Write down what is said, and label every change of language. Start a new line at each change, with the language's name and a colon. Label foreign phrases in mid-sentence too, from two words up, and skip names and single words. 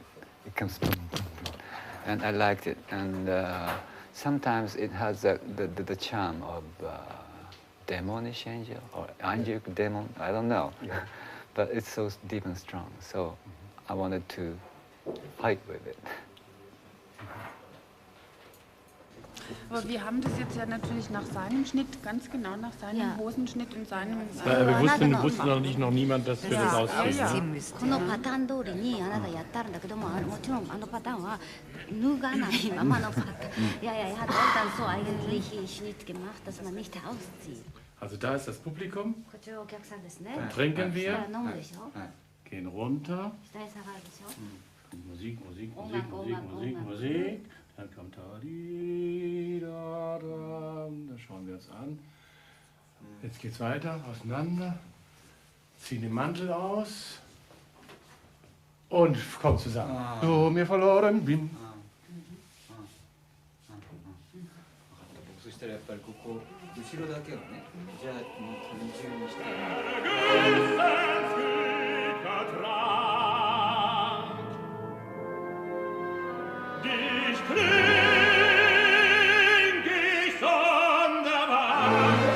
English: It comes, and I liked it. And sometimes it has the charm of demonish angel or angelic demon. I don't know, but it's so deep and strong. So I wanted to fight with it.
German: Aber wir haben das jetzt ja natürlich nach seinem Schnitt, ganz genau nach seinem Hosenschnitt und seinem... Wir wussten noch nicht, noch niemand, dass wir das ausziehen.
Japanese: このパターン通りにあなたやったんだけども、もちろんあのパターンは脱がないままのパターン。
German: Ja, er hat auch dann so eigentlich Schnitt gemacht, dass man nicht auszieht. Also da ist das Publikum.
Japanese: こちらお客さんですね。
German: Dann trinken wir.
Japanese: 飲むでしょ。
German: Gehen runter.
Japanese: 下に下がるでしょ。
German: Musik. Dann kommt da, da schauen wir uns an. Jetzt geht's weiter, auseinander. Ziehen den Mantel aus und kommt zusammen. Du mir verloren bin.
Japanese: そしたらやっぱりここ後ろだけをね、じゃあ二重にして。
German: Dich trink ich sonderbar.